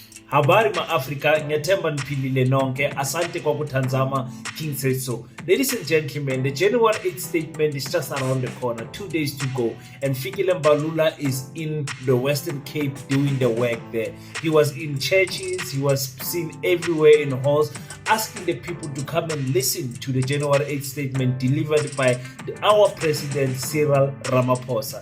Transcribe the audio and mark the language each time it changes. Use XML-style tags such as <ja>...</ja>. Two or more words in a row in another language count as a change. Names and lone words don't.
<sw>Habari ma Africa,</sw> <zu>ngiyathemba niphilile nonke.</zu> <sw>Asante kwa kuthanzama</sw> <en>King said so. Ladies and gentlemen, the January 8th statement is just around the corner. 2 days to go. And Fikile Mbalula is in the Western Cape doing the work there. He was in churches, he was seen everywhere in halls, asking the people to come and listen to the January 8th statement delivered by our president, Cyril Ramaphosa.</en>